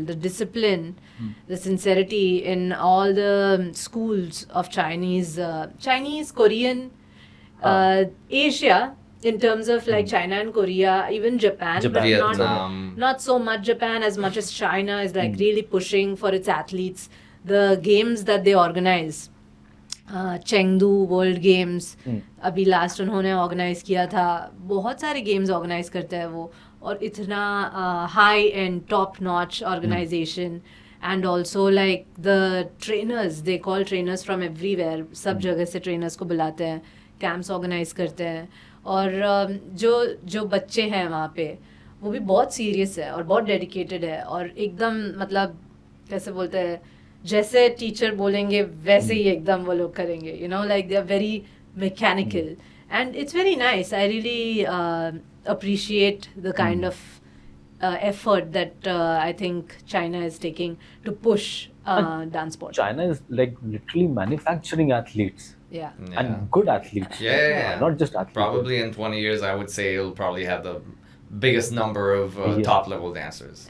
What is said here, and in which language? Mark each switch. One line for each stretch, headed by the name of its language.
English: The discipline, the sincerity in all the schools of Chinese, Korean, Asia, in terms of like China and Korea, even Japan, but Vietnam. not so much Japan as much as China is like really pushing for its athletes. The games that they organize, Chengdu world games
Hindi: अभी last उन्होंने organise किया था. बहुत सारे games organise करते हैं वो, और इतना high and top notch organisation.
English: and also like the trainers, they call trainers from everywhere,
Hindi: सब जगह से ट्रेनर्स को बुलाते हैं, कैंप्स ऑर्गेनाइज करते हैं. और जो बच्चे हैं वहाँ पे वो भी बहुत सीरियस है और बहुत डेडिकेटेड है, और एकदम मतलब कैसे बोलते हैं, जैसे टीचर बोलेंगे वैसे ही एकदम वो लोग करेंगे.
English: You know like they are very mechanical, and it's very nice. I really appreciate the kind of effort that I think China is taking to push dance sport. China is like literally manufacturing athletes Yeah. and good athletes. Yeah. Not just athletes. Probably in 20 years, I would say it'll probably have the biggest number of top level dancers.